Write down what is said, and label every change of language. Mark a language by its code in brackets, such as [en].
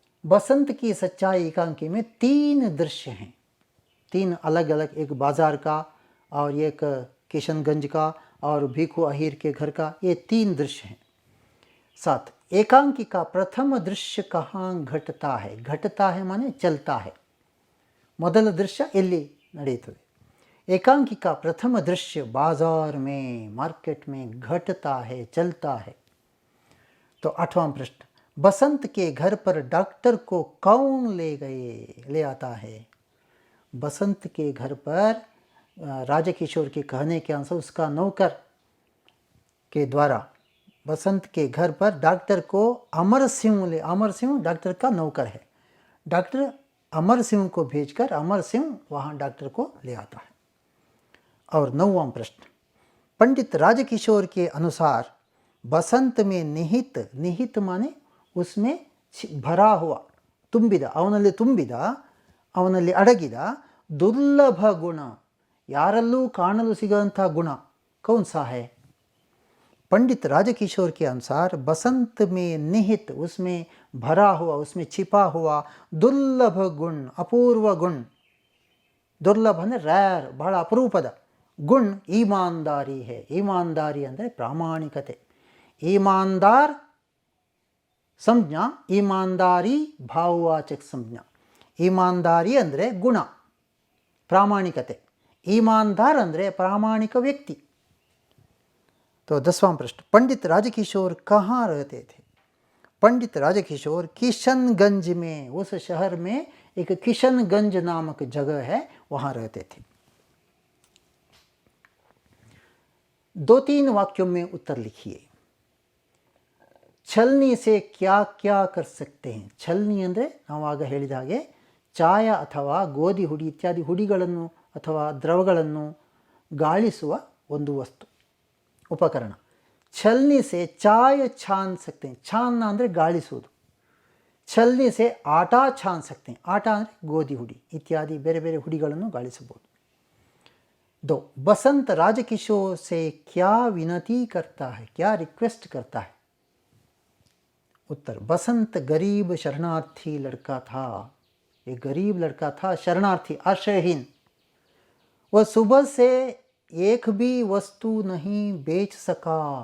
[hi] बसंत की सच्चाई एकांकी में 3 दृश्य हैं, 3 अलग अलग, एक बाजार का और एक किशनगंज का और भीखू अहीर के घर का, ये 3 दृश्य हैं। 7, एकांकी का प्रथम दृश्य कहाँ घटता है। घटता है माने चलता है। [kn] ಮೊದಲ दृश्य ಎಲ್ಲಿ ನಡೆಯುತ್ತದೆ। [hi] एकांकी का प्रथम दृश्य बाजार में, मार्केट में घटता है, चलता है। तो 8वां प्रश्न, बसंत के घर पर डॉक्टर को कौन ले आता है। बसंत के घर पर राजकिशोर के कहने के अनुसार उसका नौकर के द्वारा बसंत के घर पर डॉक्टर को अमर सिंह डॉक्टर का नौकर है। डॉक्टर अमर सिंह को भेजकर अमर सिंह वहाँ डॉक्टर को ले आता है। और 9वां प्रश्न, पंडित राजकिशोर के अनुसार बसंत में निहित माने उसमें भरा हुआ, [kn] ತುಂಬಿದ, ಅವನಲ್ಲಿ ಅಡಗಿದ ದುರ್ಲಭ ಗುಣ, ಯಾರಲ್ಲೂ ಕಾಣಲು ಸಿಗುವಂಥ ಗುಣ [hi] कौन सा है। पंडित राजकिशोर के अनुसार बसंत में निहित, उसमें भरा हुआ, उसमें छिपा हुआ दुर्लभ गुण, अपूर्व गुण। [kn] दुर्लभ ಅಂದರೆ ರೇರ್, ಬಹಳ ಅಪರೂಪದ ಗುಣ [hi] ईमानदारी है। [kn] ईमानदारी ಅಂದರೆ ಪ್ರಾಮಾಣಿಕತೆ। ईमानदार ಸಂಜ್ಞಾ, ईमानदारी ಭಾವವಾಚಕ ಸಂಜ್ಞಾ। ईमानदारी ಅಂದರೆ ಗುಣ, ಪ್ರಾಮಾಣಿಕತೆ. ईमानदार ಅಂದರೆ ಪ್ರಾಮಾಣಿಕ ವ್ಯಕ್ತಿ. [hi] तो 10वां प्रश्न, पंडित राजकिशोर कहाँ रहते थे? पंडित राजकिशोर किशनगंज में, उस शहर में एक किशनगंज नामक जगह है, वहाँ रहते थे. 2-3 वाक्यों में उत्तर लिखिए. छलनी से क्या क्या कर सकते हैं? [kn] छलनी ಅಂದರೆ ನಾವು ಆಗ ಹೇಳಿದ ಹಾಗೆ ಚಾಯ ಅಥವಾ ಗೋಧಿ ಹುಡಿ ಇತ್ಯಾದಿ ಹುಡಿಗಳನ್ನು ಅಥವಾ ದ್ರವಗಳನ್ನು ಗಾಳಿಸುವ ಒಂದು ವಸ್ತು, ಉಪಕರಣ. [hi] छलनी से चाय छान सकते हैं. छानना [kn] ಅಂದರೆ ಗಾಳಿಸುವುದು. [hi] छलनी से आटा छान सकते हैं. [kn] ಆಟ ಅಂದರೆ ಗೋಧಿ ಹುಡಿ ಇತ್ಯಾದಿ ಬೇರೆ ಬೇರೆ ಹುಡಿಗಳನ್ನು ಗಾಳಿಸಬಹುದು. [hi] 2, बसंत राजकिशोर से क्या विनती करता है, क्या रिक्वेस्ट करता है? उत्तर, बसंत गरीब शरणार्थी लड़का था. एक गरीब लड़का था, शरणार्थी, आश्रयहीन. वह सुबह से एक भी वस्तु नहीं बेच सका.